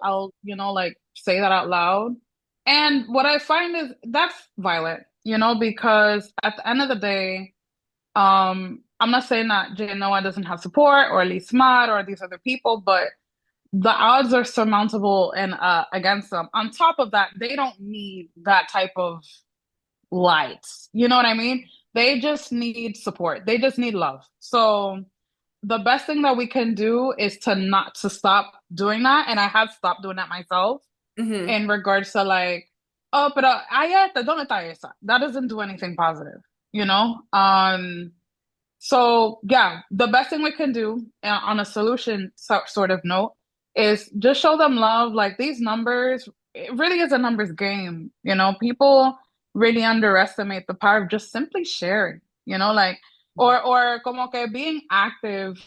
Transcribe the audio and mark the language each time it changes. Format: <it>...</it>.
<en>I'll like say that out loud. And what I find is that's violent, because at the end of the day, I'm not saying that Jay Noah doesn't have support or Lee Smart or these other people, but the odds are surmountable and against them. On top of that, they don't need that type of light. You know what I mean? They just need support. They just need love. So the best thing that we can do is to stop doing that. And I have stopped doing that myself Mhm. in regards to like,</en> <es>oh, pero ay, ¿dónde está esa?</es> <en>That doesn't do anything positive, you know? So yeah, the best thing we can do on a solution sort of note is just show them love. Like these numbers, it really is a numbers game. People really underestimate the power of just simply sharing, like, or como que being active.</en>